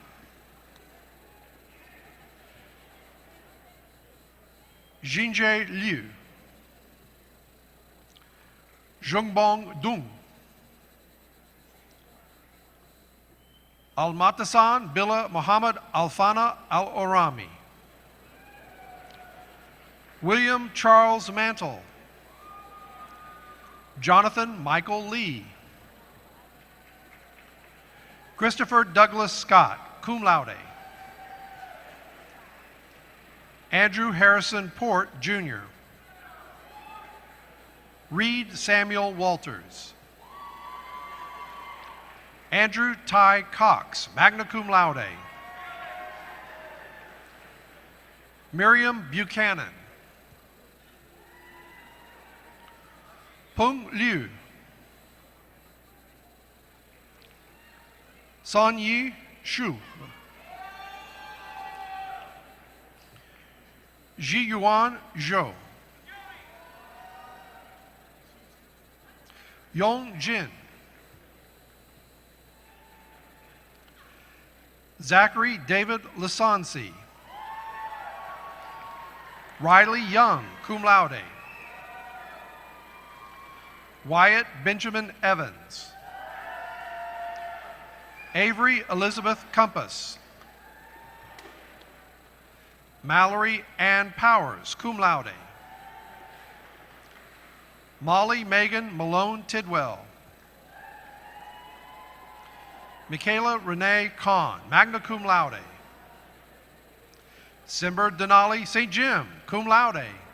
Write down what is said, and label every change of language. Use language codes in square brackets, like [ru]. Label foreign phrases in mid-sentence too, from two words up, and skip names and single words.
[en] Jinjae Liu. Zhongbong Dung. Almatasan Billah Muhammad Alfana Al-Orami. William Charles Mantle. Jonathan Michael Lee. Christopher Douglas Scott, [la] cum laude. [en] Andrew Harrison Port, Jr. Reed Samuel Walters. Andrew Ty Cox, [la] magna cum laude. [en] Miriam Buchanan. Peng Liu. Son Yi Shu. Ji Yuan Zhou. Yong Jin. Zachary David Lisansi. Riley Young, [la] cum laude. [en] Wyatt Benjamin Evans. Avery Elizabeth Compass. Mallory Ann Powers, [la] cum laude. [en] Molly Megan Malone Tidwell. Michaela Renee Kahn, [la] magna cum laude. [en] Simber Denali St. Jim, [la] cum laude.